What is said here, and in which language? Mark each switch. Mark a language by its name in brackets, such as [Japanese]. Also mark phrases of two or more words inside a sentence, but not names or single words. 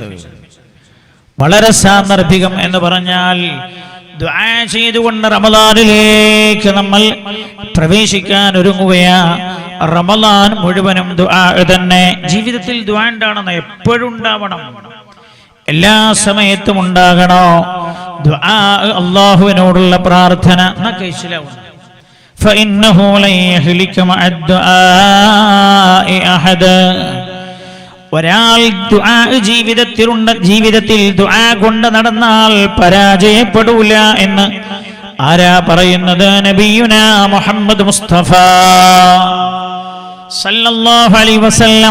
[Malayalam] വളരെ സാന്ദർഭികം എന്ന് പറഞ്ഞാൽ ദുആ ചെയ്തുകൊണ്ട് റമളാനിലേക്ക് നമ്മൾ പ്രവേശിക്കാൻ ഒരുങ്ങുകയാ. റമളാൻ മുഴുവനും ദുആ തന്നെ. ജീവിതത്തിൽ ദുആ ഉണ്ടാവണം, എപ്പോഴും ഉണ്ടാവണം, എല്ലാ സമയത്തും ഉണ്ടാകണോ ദുആ, അല്ലാഹുവിനോടുള്ള പ്രാർത്ഥന. [Arabic] فإنه لن يهلك مع الدعاء أحد. [Malayalam] ഒരാൾ ദുആ ജീവിതത്തിൽ ദുആ കൊണ്ട് നടന്നാൽ പരാജയപ്പെടൂല എന്ന് ആരാ പറയുന്നത്? [Arabic] نبينا محمد مصطفى صلى الله عليه وسلم.